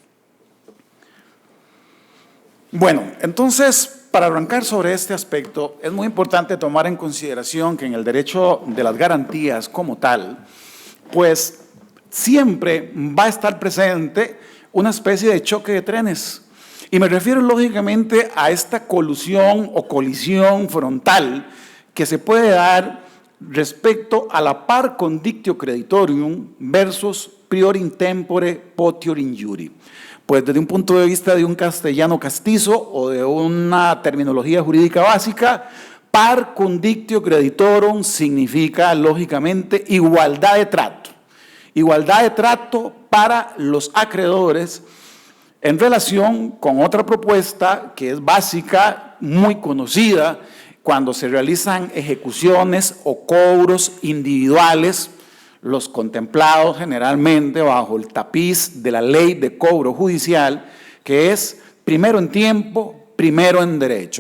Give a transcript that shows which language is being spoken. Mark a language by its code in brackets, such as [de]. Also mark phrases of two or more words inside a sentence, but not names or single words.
[es] Bueno, entonces, para arrancar sobre este aspecto, es muy importante tomar en consideración que en el derecho de las garantías como tal, pues siempre va a estar presente una especie de choque de trenes. Y me refiero lógicamente a esta colusión o colisión frontal que se puede dar respecto a la [la] par condictio creditorium [es] versus [la] prior in tempore potior injuri. [es] Pues desde un punto de vista de un castellano castizo o de una terminología jurídica básica, [la] par condictio creditorum [es] significa lógicamente igualdad de trato. Igualdad de trato para los acreedores en relación con otra propuesta que es básica, muy conocida, cuando se realizan ejecuciones o cobros individuales, los contemplados generalmente bajo el tapiz de la ley de cobro judicial, que es primero en tiempo, primero en derecho.